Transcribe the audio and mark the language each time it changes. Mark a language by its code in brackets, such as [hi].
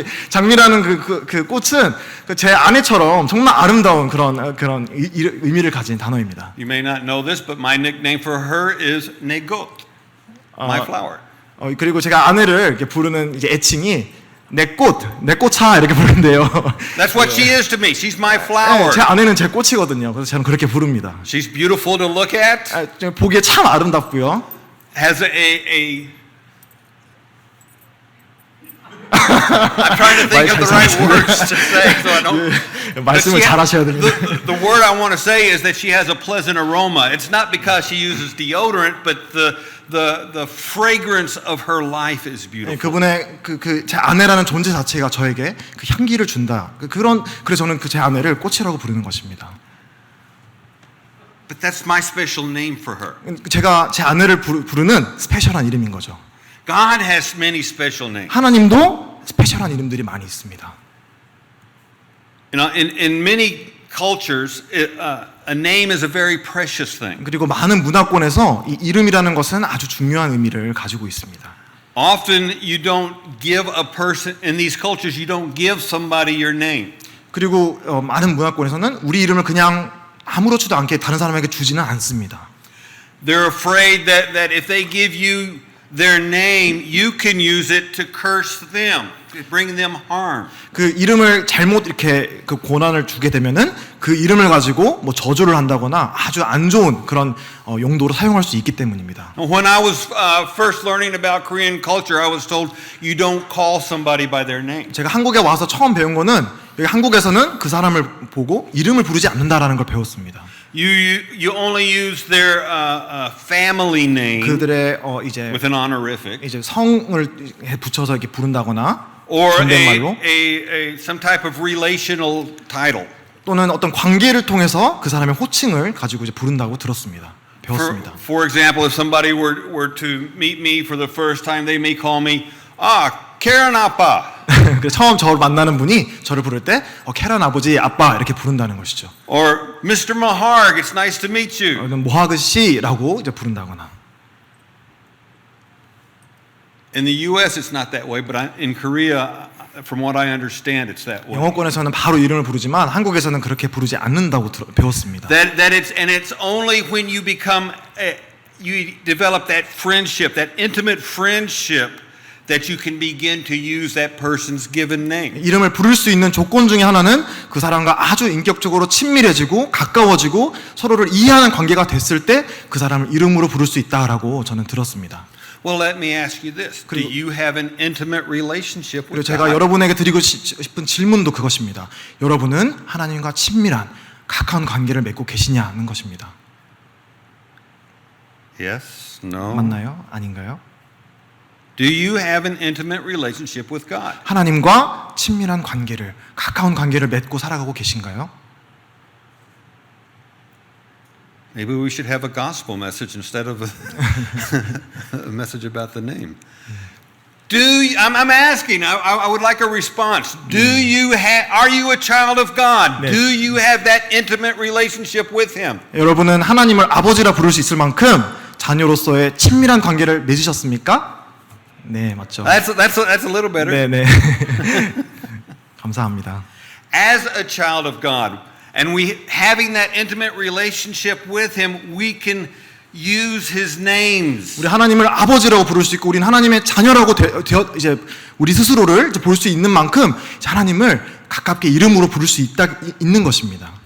[ko] 장미라는 그 꽃은 제 아내처럼 정말 아름다운 그런 의미를 가진 단어입니다. [en] You may not know this, but my nickname for her is Negot, my flower. [ko] 그리고 제가 아내를 이렇게 부르는 이제 애칭이 내 꽃차 이렇게 부르는데요. [en] That's what she is to me. She's my flower. [ko] 제 아내는 제 꽃이거든요. 그래서 저는 그렇게 부릅니다. [en] She's beautiful to look at. [ko] 보기에 참 아름답고요. [en] Has I'm trying to think of the right words to say, so I don't. [ko] 말씀을 잘하셔야 됩니다. [en] The word I want to say is that she has a pleasant aroma. It's not because she uses deodorant, but the fragrance of her life is beautiful. [ko] 그분의 제 아내라는 존재 자체가 저에게 그 향기를 준다. 그래서 저는 제 아내를 꽃이라고 부르는 것입니다. [en] But that's my special name for her. [ko] 제가 제 아내를 부르는 스페셜한 이름인 거죠. [en] God has many special names. [ko] 하나님도 스페셜한 이름들이 많이 있습니다. [en] You know, in many cultures, a name is a very precious thing. [ko] 그리고 많은 문화권에서 이 이름이라는 것은 아주 중요한 의미를 가지고 있습니다. [en] Often you don't give a person in these cultures. You don't give somebody your name. [ko] 그리고 많은 문화권에서는 우리 이름을 그냥 아무렇지도 않게 다른 사람에게 주지는 않습니다. [en] They're afraid that if they give you their name, you can use it to curse them, to bring them harm. [ko] 그 이름을 잘못 이렇게 그 고난을 주게 되면은 그 이름을 가지고 뭐 저주를 한다거나 아주 안 좋은 그런 용도로 사용할 수 있기 때문입니다. [en] When I was first learning about Korean culture, I was told you don't call somebody by their name. [ko] 제가 한국에 와서 처음 배운 거는 여기 한국에서는 그 사람을 보고 이름을 부르지 않는다라는 걸 배웠습니다. [en] You only use their family name [ko] 그들의 이제 [en] with an honorific, [ko] 이제 성을 붙여서 이렇게 부른다거나 [en] or [ko] 존댓말로 [en] some type of relational title. [ko] 또는 어떤 관계를 통해서 그 사람의 호칭을 가지고 이제 부른다고 들었습니다. 배웠습니다. [en] For example, if somebody were to meet me for the first time, they may call me Karen 아빠. [ko] 처음 저를 만나는 분이 저를 부를 때 캐런 아버지 아빠 이렇게 부른다는 것이죠. [en] Or Mr. Maharg, it's nice to meet you. 모하그 씨라고 이제 부른다거나. In the U.S. it's not that way, but in Korea, from what I understand, it's that way. [ko] 영어권에서는 바로 이름을 부르지만 한국에서는 그렇게 부르지 않는다고 배웠습니다. [en] It's only when you you develop that friendship, that intimate friendship, that you can begin to use that person's given name. [ko] 이름을 부를 수 있는 조건 중에 하나는 그 사람과 아주 인격적으로 친밀해지고 가까워지고 서로를 이해하는 관계가 됐을 때 그 사람을 이름으로 부를 수 있다라고 저는 들었습니다. [en] Well, let me ask you this. Do you have an intimate relationship [ko] 그리고 [en] with [ko] 제가 [en] God? [ko] 여러분에게 드리고 싶은 질문도 그것입니다. 여러분은 하나님과 친밀한 가까운 관계를 맺고 계시냐는 것입니다. [en] Yes, no. [ko] 맞나요? 아닌가요? [en] Do you have an intimate relationship with God? [ko] 하나님과 친밀한 관계를, 가까운 관계를 맺고 살아가고 계신가요? [en] Maybe we should have a gospel message instead of a message about the name. I'm asking. I would like a response. Are you a child of God? [ko] 네. [en] Do you have that intimate relationship with Him? [ko] 여러분은 하나님을 아버지라 부를 수 있을 만큼 자녀로서의 친밀한 관계를 맺으셨습니까? 네, 맞죠. [en] That's a little better. [ko] 네, 네. 감사합니다. [en] As a child of God, and we having that intimate relationship with Him, we can use His names. [ko] 우리 하나님을 아버지라고 부를 수 있고, 우리는 하나님의 자녀라고 이제 우리 스스로를 볼 수 있는 만큼 하나님을 가깝게 이름으로 부를 수 있는 것입니다.